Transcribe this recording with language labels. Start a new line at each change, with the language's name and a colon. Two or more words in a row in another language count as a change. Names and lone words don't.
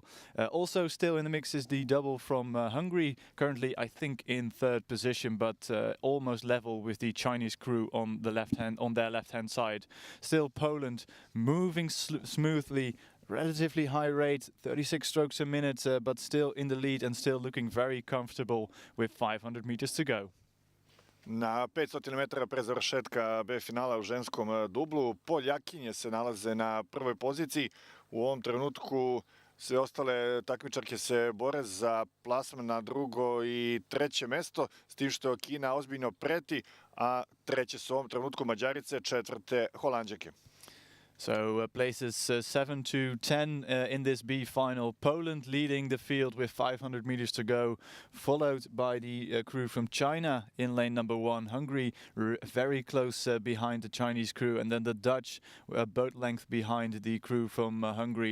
English: Also still in the mix is the double from Hungary, currently I think in 3rd position, but almost level with the Chinese crew on their left-hand side. Still Poland moving smoothly, relatively high rate, 36 strokes a minute, but still in the lead and still looking very comfortable with 500 meters to go.
Serbian: Na 500 metara pre završetka B finala u ženskom dublu, Poljakinje se nalaze na prvoj poziciji. U ovom trenutku sve ostale takmičarke se bore za plasman na 2. i 3. mesto, s tim što Kina ozbiljno preti, a 3. su u ovom trenutku Mađarice, 4. Holanđanke.
English: So places 7 to 10 in this B final. Poland leading the field with 500 meters to go, followed by the crew from China in lane number 1. Hungary very close behind the Chinese crew, and then the Dutch boat length behind the crew from Hungary.